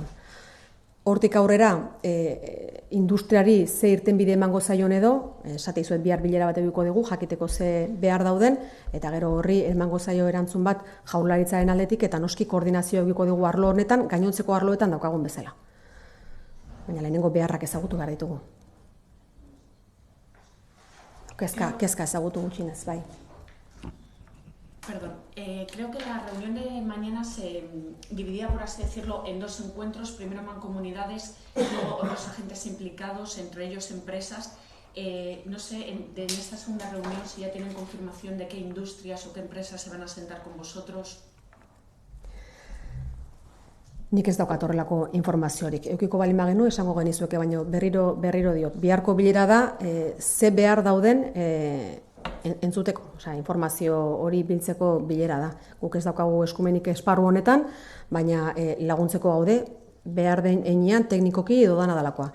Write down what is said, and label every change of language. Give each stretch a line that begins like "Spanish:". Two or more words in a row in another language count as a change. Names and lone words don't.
Basque: Hortik aurrera, industriari ze irtenbide emango zaion edo, esate izuet bihar bilera bat edukiko dugu, jakiteko ze behar dauden, eta gero horri emango zaio erantzun bat Jaurlaritzaren aldetik, eta noski koordinazio edukiko dugu arlo honetan, gainontzeko arloetan daukagun bezala. Baina lehenengo beharrak ezagutu behar ditugu. Kezka ezagutu gutxinez, bai.
Spanish: Perdón, creo que la reunión de mañana se dividía, por así decirlo, en dos encuentros, primero mancomunidades y luego otros agentes implicados, entre ellos empresas. No sé, en esta segunda reunión si ya tienen confirmación de qué industrias o qué empresas se van a sentar con vosotros.
Basque: Nik ez daukat horrelako informaziorik. Eukiko balin bagenu, esango genizueke, baina berriro diot. Biharko bilera da, ze behar dauden entzuteko, informazio hori biltzeko bilera da. Guk ez daukagu eskumenik esparru honetan, baina laguntzeko gaude, behar den heinean teknikoki edo dana dalakoa.